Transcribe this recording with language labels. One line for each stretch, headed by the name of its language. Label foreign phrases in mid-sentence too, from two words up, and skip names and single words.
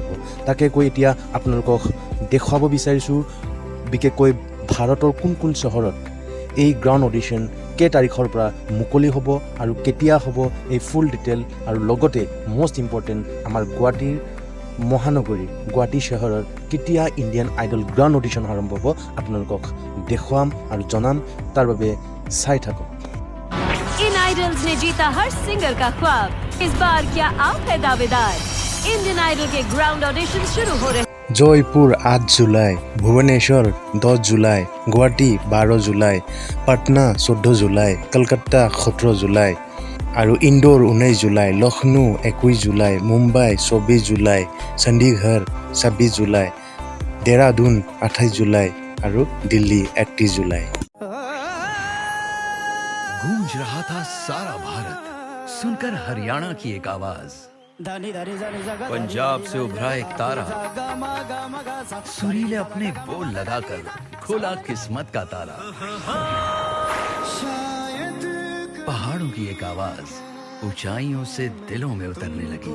Assamese: তাকে কৈ এতিয়া আপোনালোকক দেখুৱাব বিচাৰিছোঁ বিশেষকৈ ভাৰতৰ কোন চহৰত এই
English: grand audition
Assamese: কেই তাৰিখৰ পৰা মুকলি হ'ব আৰু কেতিয়া হ'ব এই
English: full detail
Assamese: আৰু লগতে
English: most important
Assamese: আমাৰ গুৱাহাটীৰ মহানগৰী গুৱাহাটী চহৰৰ কেতিয়া ইণ্ডিয়ান আইডল
English: grand audition
Assamese: আৰম্ভ হ'ব আপোনালোকক দেখুৱাম আৰু জনাম। তাৰ বাবে চাই থাকক।
Hindi: इन आइडल्स ने जीता हर सिंगर का ख्वाब। इस बार क्या आप है दावेदार? इंडियन आइडल के
English: ground audition
Hindi: शुरू हो रहे।
Assamese: জয়পুৰ 8 জুলাই, ভুৱনেশ্বৰ 10 জুলাই, গুৱাহাটী 12 জুলাই, পাটনা 14 জুলাই, কলকাতা 17 জুলাই আৰু ইন্দোৰ 19 জুলাই, লক্ষ্ণৌ 21 জুলাই, মুম্বাই 24 জুলাই, চণ্ডীগড় 26 জুলাই, দেহৰাদুন 28 জুলাই আৰু দিল্লী 31 জুলাই।
Hindi: गूंज रहा था सारा भारत सुनकर हरियाणा की एक आवाज। पंजाब से उभरा एक तारा सुरीले अपने बोल लगाकर खोला किस्मत का तारा। पहाड़ों की एक आवाज ऊंचाइयों से दिलों में उतरने लगी।